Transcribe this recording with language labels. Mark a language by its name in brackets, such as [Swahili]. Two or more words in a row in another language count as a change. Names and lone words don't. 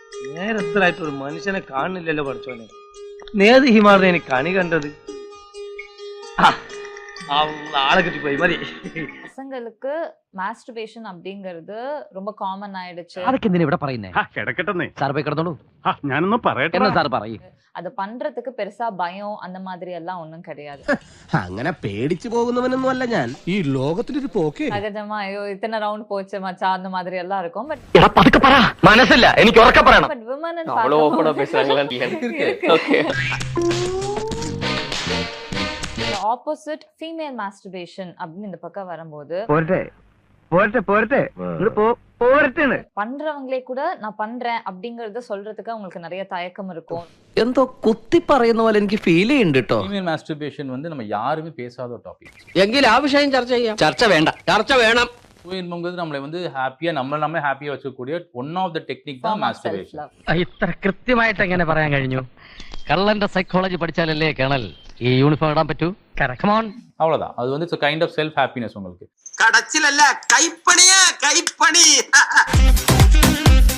[Malayalam] നേരത്തിലായിട്ട് ഒരു മനുഷ്യനെ കാണുന്നില്ലല്ലോ പഠിച്ചോനെ. നേത് ഹിമാറിനെ എനിക്ക് കണി കണ്ടത്. [Tamil] ஆளை கட்டி போய் மாதிரி பசங்களுக்கு மாஸ்டர்பேஷன் அப்படிங்கிறது ரொம்ப காமன் ஆயிடுச்சு. [Malayalam] அதுக்கு എന്തിനാ ഇവിടെ പറയുന്നേ? കിടക്കട്ടെന്നേ സാർ പോയി കിടന്നോളൂ. ഞാനൊന്നും പറയട്ടെ. എന്നാ സാർ പറയും. [Tamil] அது பண்றதுக்கு பெருசா பயம் அந்த மாதிரி எல்லாம் ஒண்ணும் கிடையாது. [Malayalam] അങ്ങനെ പേടിച്ചു പോകുന്നവനൊന്നും അല്ല ഞാൻ. ഈ ലോകത്തിലൊരു പോക്കേ [Tamil] சகஜமா ஐயோ இத்தனை ரவுண்ட் போச்சு மச்சான் அந்த மாதிரி எல்லாம் இருக்கும். பட் [Malayalam] എടാ പതുക്കെ പറ, മനസ്സില്ല, എനിക്ക് ഉറക്കെ പറയണം. [English] But women [Tamil] அவ்வளோ ஓப்பனா பேசுறாங்களா? ஓகே. [English] opposite female masturbation [Tamil] அப்படின்னு இந்த பக்கம் வரும்போது பண்றவங்களே கூட நான் பண்றேன் அப்படிங்கறத சொல்றதுக்கு உங்களுக்கு நிறைய தயக்கம் இருக்கும். [Malayalam] എന്തോ കുത്തി പറയുന്ന പോലെ എനിക്ക് ഫീൽ ചെയ്യുന്നുണ്ട് കേട്ടോ. [English] female masturbation [Tamil] நம்ம யாருமே பேசாத ஒரு டாபிக். [Malayalam] എങ്കിൽ ആ വിഷയം ചർച്ച ചെയ്യാം. ചർച്ച വേണ്ട, ചർച്ച വേണം. [Tamil] சுயன்பங்கிறது நம்மளை வந்து ஹாப்பியா நம்ம ஹாப்பியா வச்சுக்கூடிய [English] one of the technique [Tamil] தான் மாஸ்டர்பேஷன். [Malayalam] ഇത്ര കൃത്യമായിട്ട് എങ്ങനെ പറയാൻ കഴിഞ്ഞു? കള്ളന്റെ സൈക്കോളജി പഠിച്ചാലല്ലേ കേണൽ ഈ യൂണിഫോം ഇടാൻ പറ്റൂ. കമോൺ, [Tamil] அவ்வளவுதான். அது வந்து [English] it's kind of self happiness [Tamil] உங்களுக்கு. [Malayalam] കടച്ചിലല്ല, കൈപ്പണിയാ കൈപ്പണി.